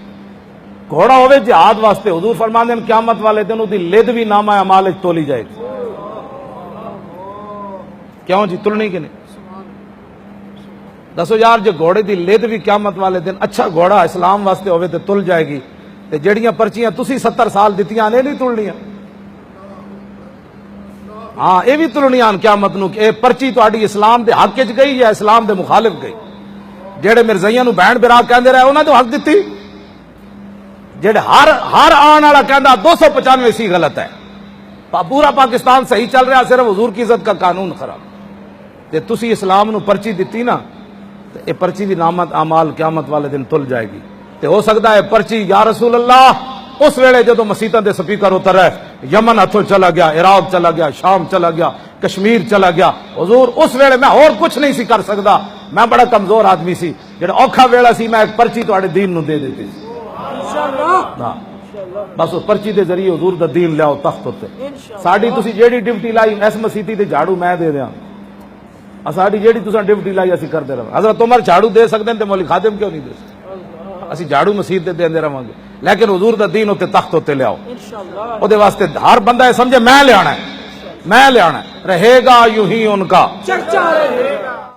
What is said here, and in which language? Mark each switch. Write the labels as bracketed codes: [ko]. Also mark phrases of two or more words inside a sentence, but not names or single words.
[pa] گھوڑا ہوئے جہاد واسطے. حضور فرماندے ہیں قیامت والے دن دی لد بھی نامہ اعمال وچ تولی جائے گی. کیوں جی تلنی کہ نہیں؟ دسو یار جو گھوڑے دی لد بھی قیامت والے دن اچھا گھوڑا اسلام واسطے ہوئے تے تل جائے گی تے جڑیاں پرچیاں تسی 70 سال دتیاں نے نہیں تلنیاں. ہاں یہ بھی تلنیاں قیامت نو کہ اے پرچی تہاڈی اسلام دے حق وچ گئی یا اسلام دے مخالف گئی. جڑے مرزائیاں نو بہن برا کہندے رہے انہاں تو حق دتی. جڑے ہر آن والا کہندا 295 سی غلط ہے. [ur] پورا پاکستان صحیح چل رہا صرف حضور کی عزت کا قانون خراب. [pa] تے تسی اسلام نو پرچی دتی نا تے اے پرچی دی نامت اعمال قیامت والے دن تل جائے گی. تے ہو سکتا ہے پرچی [ar] یا رسول اللہ [pa] اس ویلے جدو مسیتاں دے سپیکر اتر ہے یمن ہتھوں چلا گیا، عراق چلا گیا، شام چلا گیا، کشمیر چلا گیا. حضور اس ویلے میں اور کچھ نہیں سی کر سکتا. میں بڑا کمزور آدمی سی. جڑا اوکھا ویلا سی میں ایک پرچی تہاڈے دین نو دے دیتی سی. بس اس پرچی دے ذریعے حضور دا دین لیاؤ تخت ہوتے. ساڈی تسی جیڑی ڈیوٹی لائی اس مسیتی تے جھاڑو میں دے دیاں. ساڈی جیڑی تساں ڈیوٹی لائی اسی کردے رہاں. حضرت عمر جھاڑو دے سکدے تے مولوی خادم کیوں نہیں دے سکتے؟ اسی جھاڑو مسیت تے دیندے رہاں گے لیکن حضور دا دین ہوتے تخت ہوتے لیاؤ. او دے واسطے ہر بندہ یہ سمجھے میں لے آنا ہے، میں لے آنا ہے. [ur] رہے گا یوں ہی ان کا چرچا رہے گا.